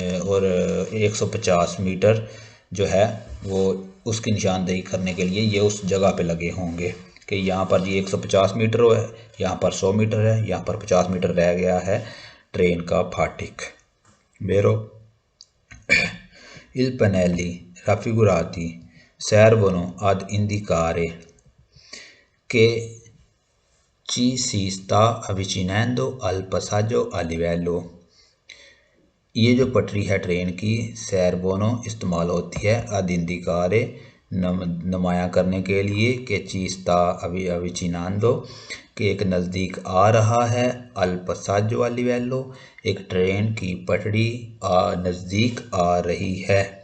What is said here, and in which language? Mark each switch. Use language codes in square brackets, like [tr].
[hi] और 150 मीटर जो है वो उसकी निशानदेही करने के लिए ये उस जगह पे लगे होंगे कि यहाँ पर जी 150 मीटर है, यहाँ पर 100 मीटर है, यहाँ पर 50 मीटर रह गया है ट्रेन का फाटिक। [it] Vero? Il pannelli raffigurati servono ad indicare che ci si sta avvicinando al passaggio a livello। [hi] ये जो पटरी है ट्रेन की [it] servono [hi] इस्तेमाल होती है [it] ad indicare [hi] नुमाया करने के लिए कि [it] ci sta avvicinando [hi] कि एक नज़दीक आ रहा है, अल [it] passaggio a livello [hi] एक ट्रेन की पटड़ी नज़दीक आ रही है।